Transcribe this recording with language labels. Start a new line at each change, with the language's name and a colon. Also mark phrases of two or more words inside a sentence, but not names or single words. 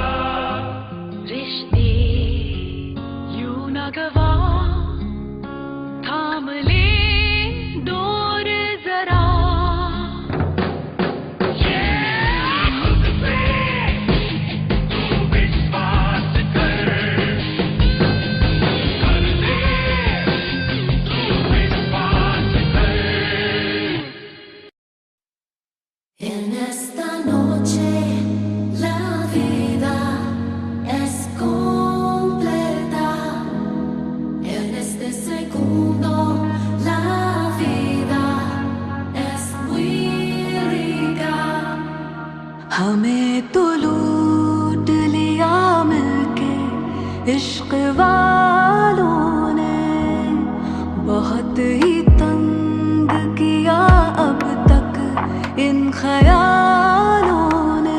Hindi: रिश्ते यूं न गवा, थाम ले डोर जरा। खुद पे तू विश्वास कर ले तू विश्वास कर।
Spanish: En esta noche la vida es completa. En este segundo la vida es muy rica.
Hindi: हमें तो लूट लिया मिलके इश्क वालों ने, बहुत ही तंग किया अब तक इन ख्यालों ने।